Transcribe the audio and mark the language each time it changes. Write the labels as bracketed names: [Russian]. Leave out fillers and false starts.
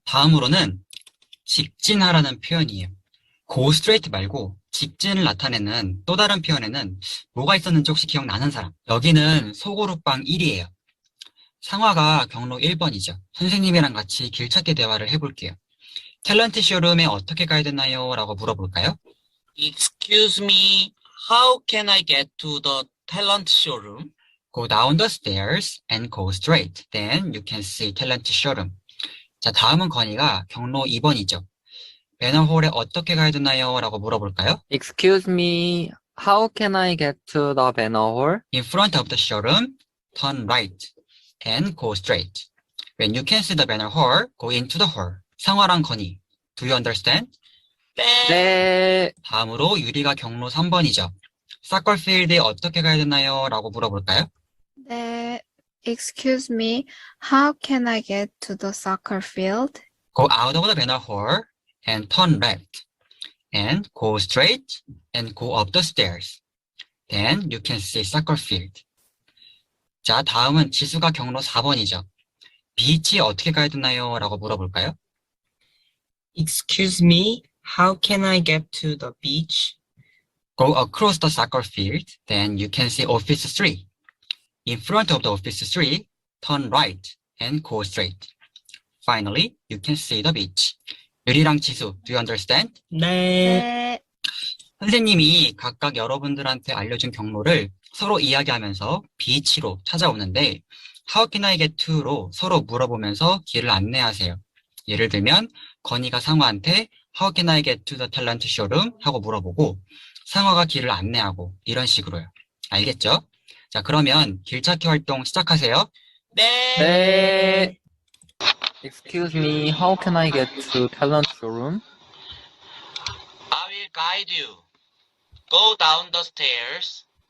[Korean] 다음으로는 직진하라는 표현이에요. [English] go straight [Korean] 말고 직진을 나타내는 또 다른 표현에는 뭐가 있었는지 혹시 기억나는 사람? 여기는 소고루빵 1이에요. 상화가 경로 1번이죠. 선생님이랑 같이 길찾기 대화를 해볼게요. 탤런트 쇼룸에 어떻게 가야 되나요? 라고 물어볼까요? [English] Excuse me, how can I get to the talent showroom? Go down the stairs and go straight. Then you can see 탤런트 쇼룸. [Korean] 자, 다음은 건이가 경로 2번이죠. 매너홀에 어떻게 가야 되나요? 라고 물어볼까요? [English] Excuse me, how can I get to the banner hall? In front of the showroom, turn right, and go straight. When you can see the banner hole, go into the hole. 상화랑 건희, do you understand? [Korean] 네. 다음으로 유리가 경로 3번이죠. 사커 필드에 어떻게 가야 되나요? 라고 물어볼까요? [English] 네, excuse me, how can I get to the soccer field? Go out of the banner hole and turn left. And go straight and go up the stairs. Then you can see soccer field. [Korean] 자, 다음은 지수가 경로 4번이죠. 비치에 어떻게 가야 되나요? 라고 물어볼까요? [English] Excuse me, how can I get to the beach? Go across the soccer field, then you can see Office 3. In front of the Office 3, turn right and go straight. Finally, you can see the beach. 유리랑 지수, do you understand? [Korean] 네. 네, 선생님이 각각 여러분들한테 알려준 경로를 서로 이야기하면서 비치로 찾아오는데 [English] How can I get to [Korean] 로 서로 물어보면서 길을 안내하세요. 예를 들면 건희가 상화한테 [English] How can I get to the talent showroom? [Korean] 하고 물어보고 상화가 길을 안내하고 이런 식으로요. 알겠죠? 자, 그러면 길찾기 활동 시작하세요. 네. [English] Excuse me, how can I get to talent showroom? I will guide you. Go down the stairs.